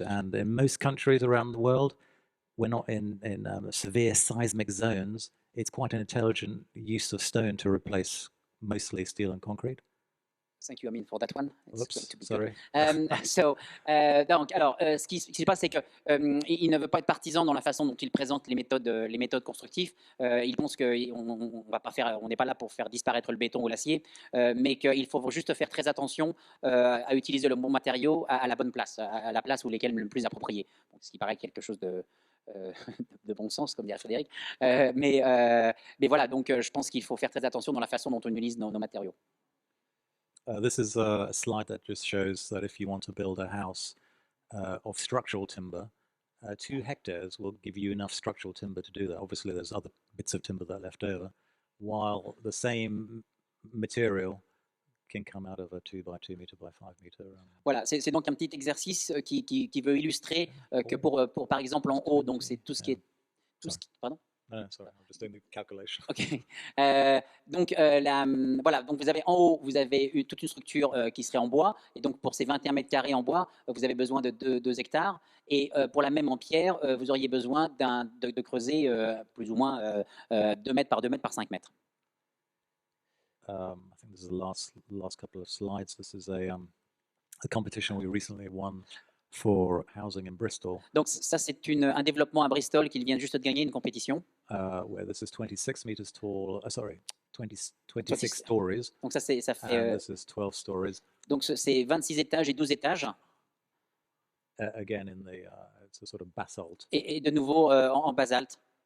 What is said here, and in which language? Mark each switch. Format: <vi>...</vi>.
<en>And in most countries around the world, we're not in severe seismic zones. It's quite an intelligent use of stone to replace mostly steel and concrete. Thank you, I mean, for that one. It's going Oops, to be good. sorry.</en> <fr>Donc, alors, ce qui se passe, c'est que il ne veut pas être partisan dans la façon dont il présente les méthodes constructives. Il pense qu'on va pas faire, on n'est pas là pour faire disparaître le béton ou l'acier, mais qu'il faut juste faire très attention à utiliser le bon matériau à la bonne place, à la place où lesquelles le plus approprié. Donc, ce qui paraît quelque chose de bon sens, comme dirait Frédéric. Mais voilà, donc je pense qu'il faut faire très attention dans la façon dont on utilise nos matériaux.</fr> <en>This is a slide that just shows that if you want to build a house of structural timber, 2 hectares will give you enough structural timber to do that. Obviously, there's other bits of timber that are left over, while the same material can come out of a 2 by 2 meter by 5 meter.</en> <fr>Voilà, c'est donc un petit exercice qui veut illustrer que pour par exemple en haut, donc c'est tout ce qui est pardon.</fr> <en>No, sorry, I'm just doing the calculation. Ok.</en> <fr>Donc, voilà, donc vous avez en haut, vous avez toute une structure qui serait en bois. Et donc, pour ces 21 mètres carrés en bois, vous avez besoin de 2 hectares. Et pour la même en pierre, vous auriez besoin de creuser plus ou moins 2 mètres par 2 mètres par 5 mètres.</fr> <en>I think this is the last couple of slides. This is a competition we recently won for housing in Bristol.</en> <fr>Donc, ça, c'est un développement à Bristol qu'il vient juste de gagner, une compétition.</fr> <en>Where this is 26 meters tall, 26 stories.</en> <fr>Donc ça fait.</fr> <en>And this is 12 stories.</en> <fr>Donc c'est 26 étages et 12 étages.</fr> <en>Again, it's a sort of basalt.</en> <fr>Et de nouveau en basalte.</fr>